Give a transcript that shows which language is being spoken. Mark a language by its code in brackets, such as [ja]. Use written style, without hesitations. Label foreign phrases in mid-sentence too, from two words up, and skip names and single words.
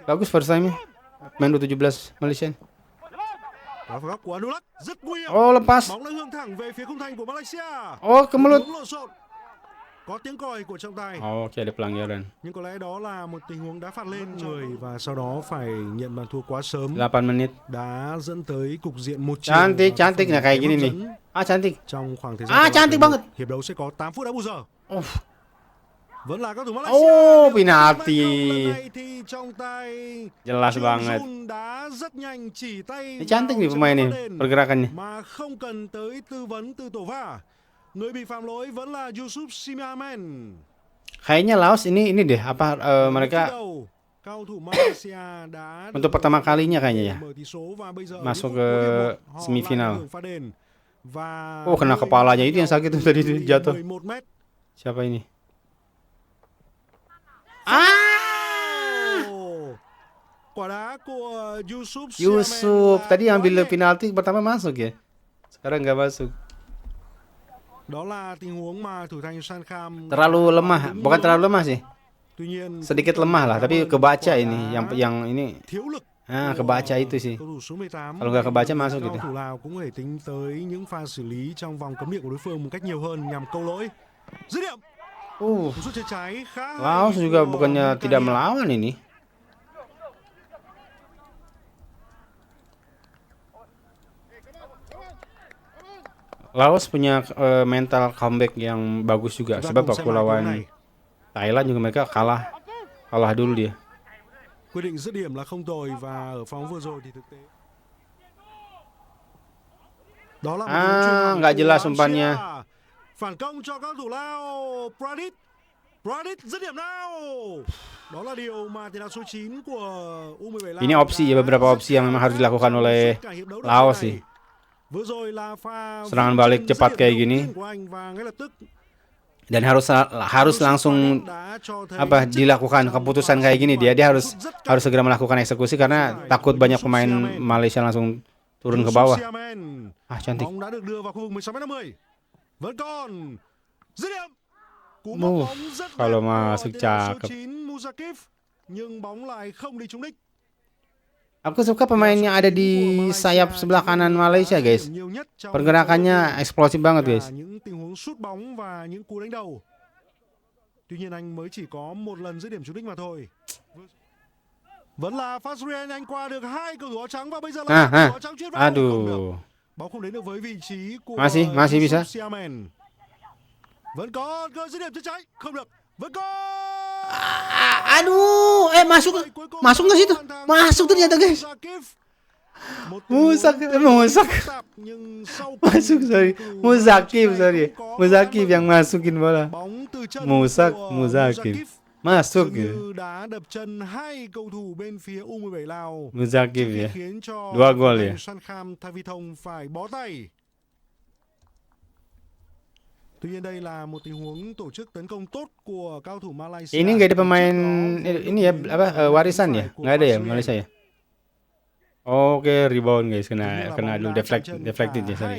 [id] Bagus [en] first time- [id] nya. Main U17 Malaysia. [vi] Đó pha góc của Anulak rất nguy hiểm. [id] Oh, lepas. [vi] Bóng đã hướng thẳng về phía khung thành của Malaysia. [id] Oh, kemelut. [vi] Lộn xộn. Có tiếng còi của trọng tài. [id] Oh, oke, ada pelanggaran. [vi] Nhưng có lẽ đó là một tình huống đá phạt lên người và sau đó phải nhận bàn thua quá sớm. [id] 8 menit. [vi] Đã dẫn tới cục diện một chiều. [id] Cantik nah kayak gini nih. Ah, cantik. [vi] Trong khoảng thời gian [id] cantik banget. [vi] Hiệp đấu sẽ có 8 phút đá bù giờ. Vẫn là các thủ Malaysia. [id] Oh, penalti. [vi] Lần này thì trong tay [id] Jelas banget. [vi] đá rất nhanh, chỉ tay [id] Ini cantik nih pemain nih pergerakannya. [vi] mà không cần tới tư vấn từ tổ VAR. Người bị phạm lỗi vẫn là Yusuf Simamen. [id] Kayaknya Laos ini deh apa mereka [vi] Cao thủ Malaysia đã [id] untuk pertama kalinya kayaknya ya [vi] mở tỷ số và bây giờ [id] masuk [vi] lúc [id] ke [vi] họ [id] semifinal. [vi] lại pha đền. Và [id] Oh, kena kepalanya itu yang sakit tuh tadi tuh jatuh. [vi] 11 mét. [id] Siapa ini? [vi] Quả đá của Yusuf Yusuf Siamen [id] tadi [vi] là [id] ambil [vi] quá nhẹ. [id] penalti pertama masuk ya. Sekarang nggak masuk. [vi] Đó là tình huống mà thủ thành Sankham [id] Terlalu lemah, bukan terlalu lemah sih. [vi] Tuy nhiên [id] Sedikit lemah lah, tapi kebaca ini yang ini. [vi] thiếu lực. [id] Kebaca itu sih. [vi] Cầu thủ số 18. [id] Kalau nggak kebaca masuk [vi] Cầu [id] gitu. [vi] thủ Lào cũng có thể tính tới những pha xử lý trong vòng cấm địa của đối phương một cách nhiều hơn nhằm câu lỗi. Dứt điểm. Cú sút chân trái khá hay [id] Laos juga [vi] của [id] bukannya tidak [vi] Mkhitaryan. [id] melawan ini. Laos punya mental comeback yang bagus juga. [vi] Chúng ta [id] Sebab [vi] cùng xem [id] waktu [vi] lại câu [id] lawan [vi] này. [id] Thailand juga mereka kalah dulu dia. [vi] Quyết định dứt điểm là không tồi và ở phóng vừa rồi thì thực tế. Đó là một đường chuyền thẳng [id] nggak [vi] của [id] jelas [vi] Malaysia. [id] umpannya. [vi] Phản công cho các thủ Lào. Pradit dứt điểm nào. Đó là điều mà tiền đạo số 9 của U17 Lào. [id] Ini opsi ya, beberapa opsi yang memang harus dilakukan oleh Laos sih. [vi] Vừa rồi là pha [id] Serangan balik [vi] dứt [id] cepat [vi] điểm [id] kayak [vi] đầu [id] gini. [vi] tiên của anh và ngay lập tức [id] Dan harus langsung [vi] đã cho thấy [id] apa [vi] chất [id] dilakukan [vi] trong [id] keputusan [vi] pha [id] kayak gini. Dia harus [vi] sút rất cao. [id] segera melakukan eksekusi karena takut banyak pemain Malaysia langsung turun ke bawah. Siamen. Cantik. [vi] Bóng đã được đưa vào khu vực 16m50. Vẫn còn dứt điểm. Cú móc [id] Mu, [vi] bóng rất [id] kalau [vi] đẹp [id] masuk [vi] của tiền đạo số [id] cakep. [vi] 9 Muzakif nhưng bóng lại không đi trúng đích. [id] Aku suka pemain yang ada di sayap sebelah kanan Malaysia guys. Pergerakannya eksplosif banget guys. [vi] Những tình huống sút bóng và những cú đánh đầu. Tuy nhiên anh mới chỉ có một lần dứt điểm trúng đích mà thôi. Vẫn là Fazrien, anh qua được hai cầu thủ áo trắng và bây giờ là cầu thủ áo trắng chuyên vào. [id] Aduh. [vi] Bóng không đến được với vị trí của [id] Masih bisa. [vi] Siamen. Vẫn có cơ dứt điểm chân trái, không được. Vẫn có. [id] Aduh, masuk nggak situ? Masuk ternyata guys. Musak. Masuk sorry. Muzakif yang masukin bola. Muzakif. Masuk gitu. [vi] Đã đập chân hai cầu thủ bên phía U17 Lào. [id] Muzakif ya. [vi] Khiến cho [id] 2 gol ya. [vi] Sankham Thavithong phải bó tay. Tuy nhiên đây là một tình huống tổ chức tấn công tốt của cao thủ Malaysia. [id] Ini nggak ada pemain ini ya apa warisan ya? Nggak ada ya Malaysia ya? Oke, [en] rebound guys, [id] kena dulu deflected ya sorry.